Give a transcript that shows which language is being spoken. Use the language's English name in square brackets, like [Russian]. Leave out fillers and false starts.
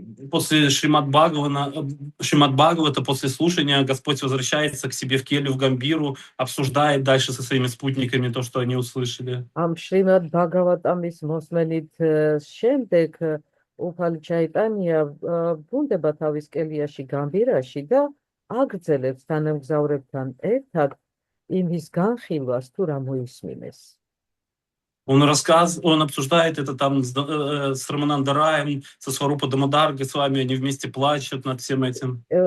[Russian] после Шримад Бхагавата, после слушания, Господь возвращается к себе в келью в Гамбиру, обсуждает дальше со своими спутниками то, что они услышали. [Georgian] ამ შრიმად ბაგავატამის მოსმენით შემდეგ უფალი ჩაიტანია ბრუნდება თავის კელიაში გამბირაში და აგრძელებს თანამგზავრებთან ერთად იმის განხილვას თუ რა მოისმინეს. [Russian] Он обсуждает это там с Раманандараем, со Сварупа Дамодаргой, с вами они вместе плачут над всем этим.